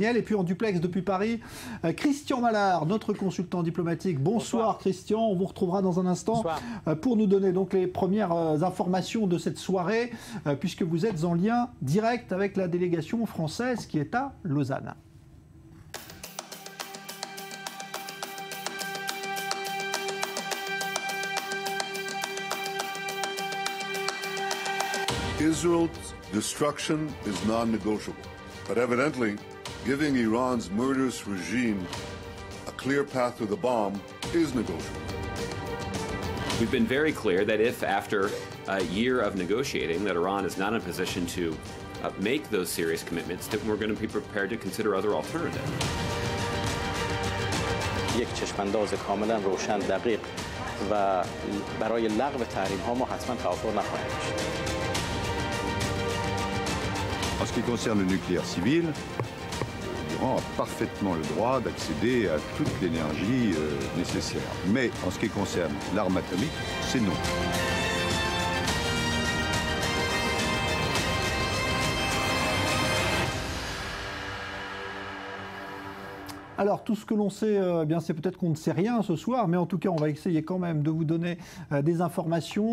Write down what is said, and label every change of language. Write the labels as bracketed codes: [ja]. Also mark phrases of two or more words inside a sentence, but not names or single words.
[fr] Et puis en duplex depuis Paris, Christian Mallard, notre consultant diplomatique. Bonsoir Christian. On vous retrouvera dans un instant pour nous donner donc les premières informations de cette soirée, puisque vous êtes en lien direct avec la délégation française qui est à Lausanne. [en] Israel's destruction is non-negotiable, but evidently, giving Iran's murderous regime a clear path to the bomb is negotiable. We've been very clear that if, after a year of negotiating, that Iran is not in a position to make those serious commitments, that we're going to be prepared to consider other alternatives. [fa] یک چشمانداز کاملا روشن دقیق و برای لغو تحریم ها ما حتما توافق نخواهیم داشت. [fr] En ce qui concerne le nucléaire civil, l'Iran a parfaitement le droit d'accéder à toute l'énergie nécessaire. Mais en ce qui concerne l'arme atomique, c'est non. Alors, tout ce que l'on sait, eh bien, c'est peut-être qu'on ne sait rien ce soir, mais en tout cas, on va essayer quand même de vous donner des informations.